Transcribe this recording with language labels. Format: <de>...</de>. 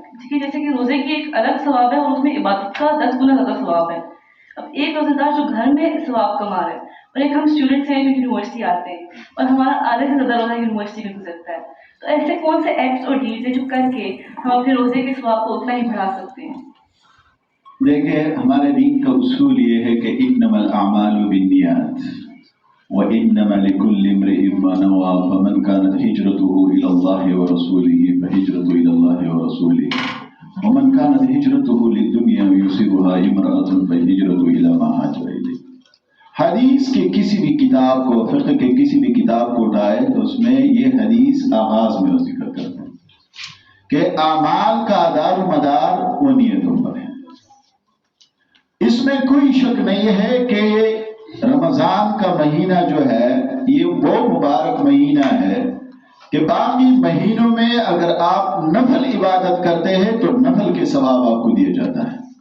<ur>جیسے کہ روزے کی ایک الگ ثواب ہے اور اس میں عبادت کا 10 گنا زیادہ ثواب ہے. اب ایک روزے دار جو گھر میں ثواب کما رہے ہیں اور ایک ہم اسٹوڈنٹس ہیں جو یونیورسٹی آتے ہیں اور ہمارا آدھے سے زیادہ روزہ یونیورسٹی میں گزرتا ہے, تو ایسے کون سے</ur> <en>acts اور deeds</en> <ur>ہیں جو کر کے ہم اپنے روزے کے ثواب کو اتنا ہی بڑھا سکتے ہیں؟ دیکھیں ہمارے دین کا اصول یہ ہے کہ</ur> <ar>انما الاعمال بالنیات وانما لكل امرئ ما نوى فمن كانت هجرته الى الله ورسوله فهجرته الى الله ورسوله ومن كانت هجرته للدنيا يصيبها امرأة فهجرته الى ما هاجر اليه.</ar> <ur>حدیث کے کسی بھی کتاب کو, فقہ کے کسی بھی کتاب کو اٹھائے تو اس میں یہ حدیث آغاز میں ذکر کرتے ہیں کہ اعمال کا دار و مدار وہ نیتوں پر ہے. اس میں کوئی شک نہیں ہے کہ رمضان کا مہینہ جو ہے یہ وہ مبارک مہینہ ہے کہ باقی مہینوں میں اگر آپ نفل عبادت کرتے ہیں تو نفل کے ثواب آپ کو دیا جاتا ہے.</ur>